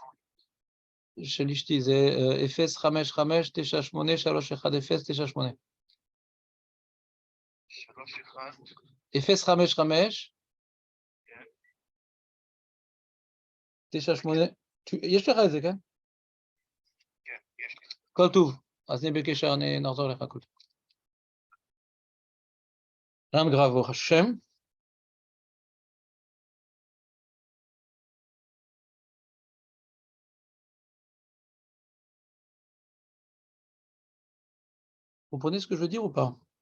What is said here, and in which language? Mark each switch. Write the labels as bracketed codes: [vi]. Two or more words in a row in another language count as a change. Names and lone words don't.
[he] של אשתי, זה 055-98-310-98. 055 98. יש לך את זה, כן? כן, יש לי. כל טוב. אז נהיה בקשר, נחזור לך הכל. [fr] rien de grave, au Hashem. Vous comprenez ce que je veux dire ou pas?